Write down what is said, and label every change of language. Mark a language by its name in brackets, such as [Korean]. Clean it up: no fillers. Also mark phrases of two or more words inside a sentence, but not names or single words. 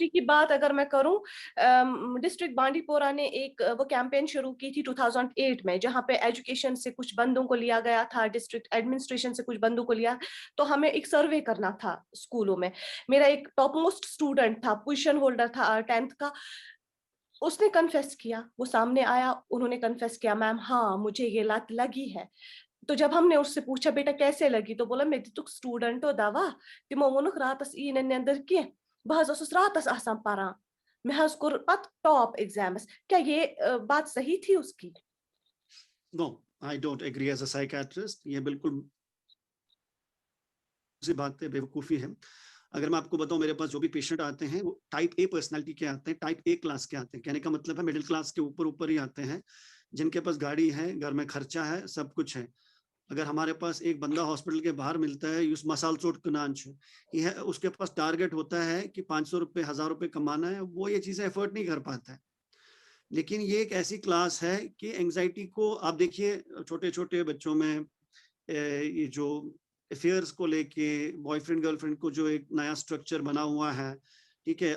[Hindi] सेंचुरी की बात अगर मैं करूं, डिस्ट्रिक्ट बांडीपोरा ने एक वो कैंपेन शुरू की थी 2008 में, जहां पे एजुकेशन से कुछ बंदों को लिया गया था, [English] district administration [Hindi] से कुछ बंदों को लिया, तो हमें एक सर्वे करना था स्कूलों में। मेरा एक [English] top most student [Hindi] था, [English] position holder [Hindi] था 10th का, उसने कन्फेस किया, वो सामने आया, उन्होंने कन्फेस किया, मैम हाँ मुझे ये लत लगी है। तो जब हमने उससे पूछा बेटा कैसे लगी, तो बोला [Kashmiri] मैं दितुक स्टूडेंटो दवा, तिमो वोनुक रातस ईन नेंदर के, बह हस रातस आसान परान, मैं हस कोर पत [English] top exams. [Hindi] क्या ये बात सही थी उसकी? [English] No, I don't agree as a psychiatrist. [Hindi] ये बिल्कुल सी बात है, बेवकूफ़ी है। अगर मैं आपको बताऊँ, मेरे पास जो भी पेशेंट आते हैं, वो [English] type A personality [Hindi] के आते हैं, [English] type A class [Hindi] के आते हैं। कहने का मतलब है [English] middle class [Hindi] के ऊपर-ऊपर ही आते हैं, जिनके पास गाड़ी है, घर में खर्चा है, सब कुछ है। अगर हमारे पास एक बंदा हॉस्पिटल के बाहर मिलता है, [Kashmiri] युस मसाल चोट कनांच, [Hindi] ये है, उसके पास टारगेट होता है कि ₹500 ₹1000 कमाना है, वो ये चीज़ें अफोर्ड नहीं कर पाता है। लेकिन ये एक ऐसी क्लास है कि एंग्ज़ायटी को आप देखिए, छोटे-छोटे बच्चों में ये जो अफेयर्स को लेके, [English] boyfriend girlfriend [Hindi] को जो एक नया स्ट्रक्चर बना हुआ है, ठीक है?